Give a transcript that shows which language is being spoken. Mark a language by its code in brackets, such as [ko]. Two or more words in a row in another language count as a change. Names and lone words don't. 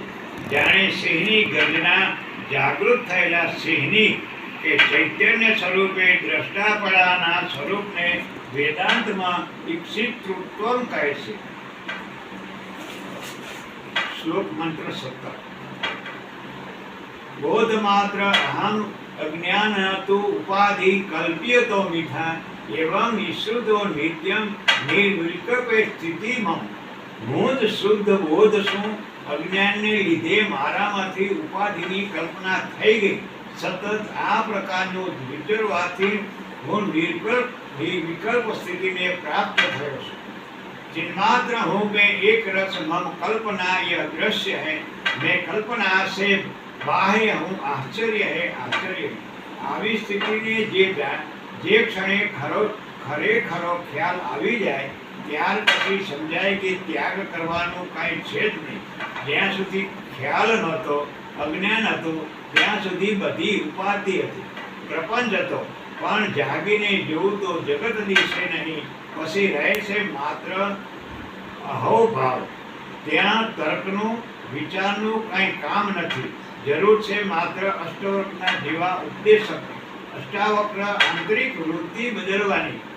[gu] જાણે સિંહની ગર્જના જાગૃત થયેલા સિંહની કે ચૈતન્ય સ્વરૂપે દ્રષ્ટાપડાના સ્વરૂપને વેદાંતમાં ઈક્ષિતૃત્વમ કહે છે. શ્લોક મંત્ર 17. [sa] बोध मात्र अहम अज्ञान तु उपाधि कल्प्य तो मिथा एवं ईश्वरो नित्यम निर्विकल्प स्थिति मम [gu] હું જ શુદ્ધ બોધ છું અજ્ઞાનને લીધે મારામાંથી ઉપાધિની કલ્પના થઈ ગઈ સતત આ પ્રકારનું વિચારવાથી હું નિર્વિકલ્પ સ્થિતિને પ્રાપ્ત થયો છું [hi] चिन्मात्र हूँ मैं एक रस मम कल्पना यह दृश्य है मैं कल्पना से बाह्य हूँ आश्चर्य है आश्चर्य [gu] આવી સ્થિતિને જે ક્ષણે ખરેખરો ખ્યાલ આવી જાય ત્યાર પછી સમજાય કે ત્યાગ કરવાનું કાંઈ છે જ નહીં જ્યાં સુધી ખ્યાલ નહોતો અજ્ઞાન હતું ત્યાં સુધી બધી ઉપાધિ હતી પ્રપંચ હતો પણ જાગીને જોવું તો જગત દિશે નહીં પછી રહે છે માત્ર અહોભાવ ત્યાં તર્કનું વિચારનું કાંઈ કામ નથી જરૂર છે માત્ર અષ્ટવક્રના જેવા ઉપદેશક અષ્ટાવક્ર આંતરિક વૃત્તિ બદલવાની